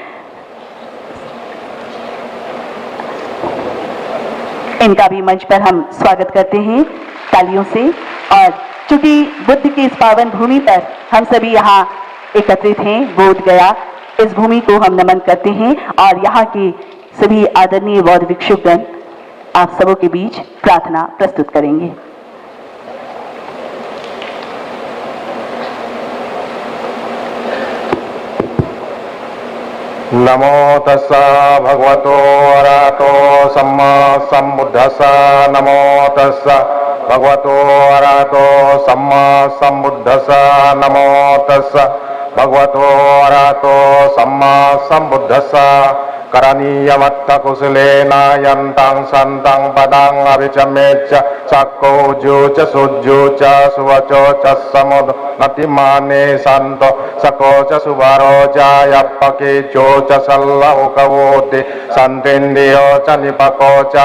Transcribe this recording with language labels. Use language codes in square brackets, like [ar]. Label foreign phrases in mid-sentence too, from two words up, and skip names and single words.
[hi] इनका भी मंच पर हम स्वागत करते हैं तालियों से। और चूंकि बुद्ध की इस पावन भूमि पर हम सभी यहाँ एकत्रित हैं, बोध गया, इस भूमि को हम नमन करते हैं और यहाँ के सभी आदरणीय बौद्ध भिक्षुगण आप सबों के बीच प्रार्थना प्रस्तुत करेंगे। [pi] नमो तस्सा भगवतो अरहतो सम्मा सम्बुद्धस्सा। नमो तस्सा भगवतो अरहतो सम्मा सम्बुद्धस्सा। नमो तस्सा भगवतो अरहतो सम्मा सम्बुद्धस्सा। करणीयमत्तकुशलेन यन्तं सन्तं पदं अभिचमेच्च चक्कौजु च सुज्जु च सुवचो च समुन्नतिमाने सन्तो सको च सुवरो च यप्पकीचो च सल्लहुकवोति सन्तिन्द्रियो च निपको च